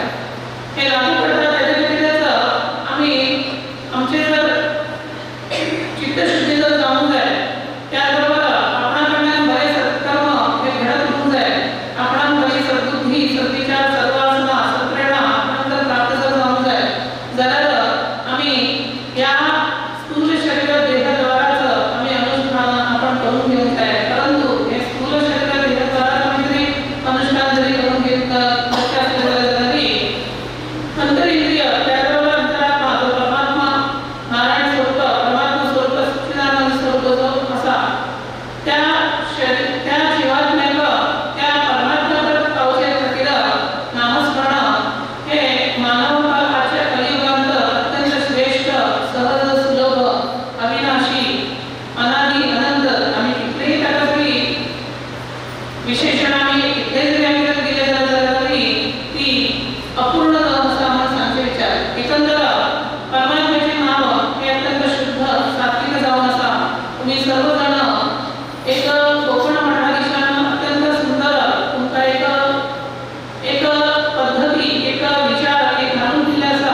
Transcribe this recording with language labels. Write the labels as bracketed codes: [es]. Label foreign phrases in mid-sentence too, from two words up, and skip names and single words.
[kok] हे लागू पडटा तेजे खातीरच आमी आमचे जर चित्तशुद्धी जर जावंक जाय, त्याच बरोबर आपणा कडल्यान बरे सत्कर्म हे घडत उरूंक जाय, आपणाक बरी सद्बुद्धी, सद्विचार, सद्वासना, सत्प्रेरणा आपणाक जर प्राप्त जर जावंक जाय जाल्यार आमी ह्या स्थूल शरीर देहद्वाराच आमी अनुष्ठान आपण करून घेवंक जाय. परंतु हे स्थूल शरीर देहद्वाराच आमी जरी अनुष्ठान जरी करून घेवंक असले तरी अंतरिंद्रिय त्याबरोबर अंतरात्मा जो परमात्मा नारायण स्वरूप, परमात्मा स्वरूप, सच्चिदानंद स्वरूप जो आसा त्या जीवात्म्याक त्या परमात्म्याकडे पावचे खातीर नामस्मरण हे मानवाच्या कलियुगांत अत्यंत श्रेष्ठ, सहज, सुलभ, अविनाशी, अनादि, अनंत आमी कितलेही ताका जरी विशेषण आमी कितले जरी आमी जर दिले जाल्यार तरी ती अपूर्ण जावन आसा म्हणून सांगचे विचार. एकंदर परमात्म्याचे नाम हे अत्यंत शुद्ध, सात्विक जावन आसा. तुम्ही सर्वजण एक कोकण मठाधीशान अत्यंत सुंदर तुमकां एक पद्धती, एक विचार एक घालून दिल्ले आसा.